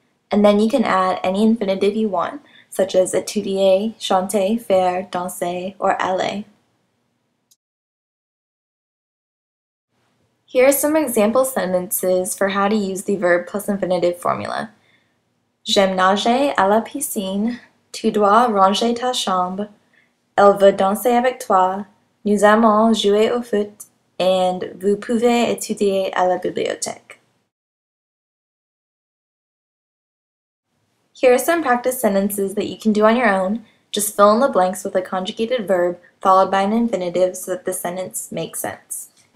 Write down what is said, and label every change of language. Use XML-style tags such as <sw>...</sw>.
<en>And then you can add any infinitive you want, such as étudier, chanter, faire, danser, or aller. Here are some example sentences for how to use the verb plus infinitive formula.</en> <fr>J'aime nager à la piscine. Tu dois ranger ta chambre. Elle veut danser avec toi. Nous aimons jouer au foot. And vous pouvez étudier à la bibliothèque.</fr> <en>Here are some practice sentences that you can do on your own. Just fill in the blanks with a conjugated verb followed by an infinitive so that the sentence makes sense.</en>